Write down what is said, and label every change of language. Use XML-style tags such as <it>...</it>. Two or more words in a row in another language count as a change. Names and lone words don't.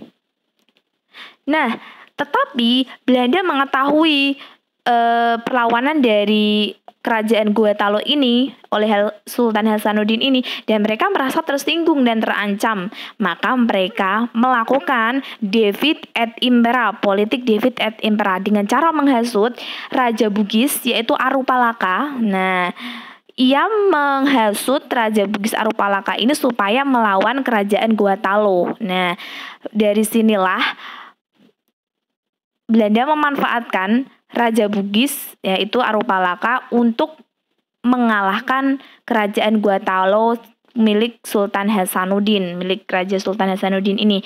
<id>Nah, tetapi Belanda mengetahui perlawanan dari kerajaan Goa Talo ini oleh Sultan Hasanuddin ini, dan mereka merasa tersinggung dan terancam. Maka mereka melakukan</id> <la>divide et impera,</la> <id>politik</id> <la>divide et impera,</la> <id>dengan cara menghasut Raja Bugis yaitu Arupalaka. Nah, ia menghasut Raja Bugis Arupalaka ini supaya melawan kerajaan Goa Talo. Nah, dari sinilah Belanda memanfaatkan Raja Bugis yaitu Arupalaka untuk mengalahkan kerajaan Guatalo milik Sultan Hasanuddin, milik Raja Sultan Hasanuddin ini.</id>